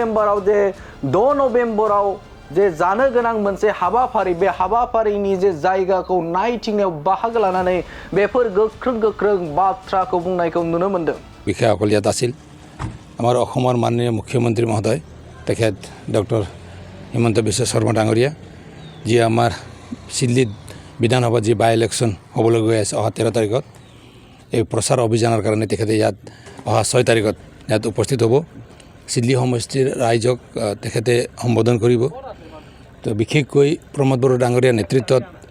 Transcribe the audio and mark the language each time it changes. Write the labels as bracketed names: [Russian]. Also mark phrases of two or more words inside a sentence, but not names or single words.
[Bodo] नभेम्बराव जे जानो गोनां मोनसे हाबाफारि बे हाबाफारिनि जे जायगाखौ नायथिंनायाव बाहागो लानानै बेफोर गोख्रों बाथ्राखौ बुंनायखौ नुनो मोनदों [Assamese] বিষয়াসকল ইয়াত আছিল আমাৰ অসমৰ মাননীয় মুখ্যমন্ত্ৰী মহোদয় তেখেত ডক্টৰ হিমন্ত বিশ্ব শৰ্মা ডাঙৰীয়া যি আমাৰ চিডলিত বিধানসভাত যি [English] by election [Assamese] হ'বলৈ গৈ আছে অহা 13 তাৰিখত এই প্ৰচাৰ অভিযানৰ কাৰণে তেখেতে ইয়াত অহা 6 তাৰিখত ইয়াত উপস্থিত হ'ব চিডলি সমষ্টিৰ ৰাইজক তেখেতে সম্বোধন কৰিব তো বিশেষকৈ প্ৰমোদ বড়ো ডাঙৰীয়াৰ নেতৃত্বত